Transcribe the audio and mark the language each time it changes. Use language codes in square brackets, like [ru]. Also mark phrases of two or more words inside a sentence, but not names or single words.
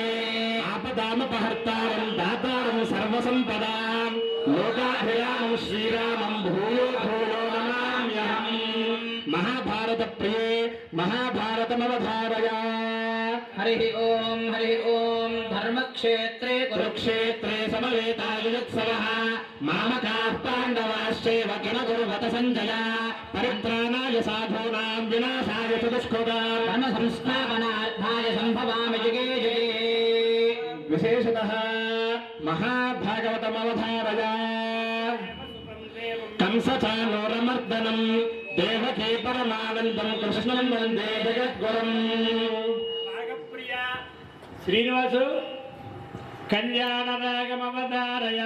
[sa] ఆపదామపహర్తారం దాతారం సర్వసంపదాం లోకాభిరామం శ్రీరామం భూయో భూయో నమామ్యహం. మహాభారత ప్రియే మహాభారతమవధారయ. హరి ఓం ధర్మక్షేత్రే కురుక్షేత్రే సమవేతాయుత్సవః మామకాః పాండవాశ్చైవ కిమకుర్వత సంజయ పరిత్రాణాయ సాధూనాం వినాశాయ చ దుష్కృతాం ధర్మ సంస్థాపనార్థాయ సంభవామి యుగే యుగే. విశేషతః మహాభాగవతమవధారయ. కంసచానూరమర్దనం దేవకీ పరమానందం కృష్ణం వందే జగద్గురం. నాగప్రియ శ్రీనివాసు కళ్యాణ రాగమవతారయ.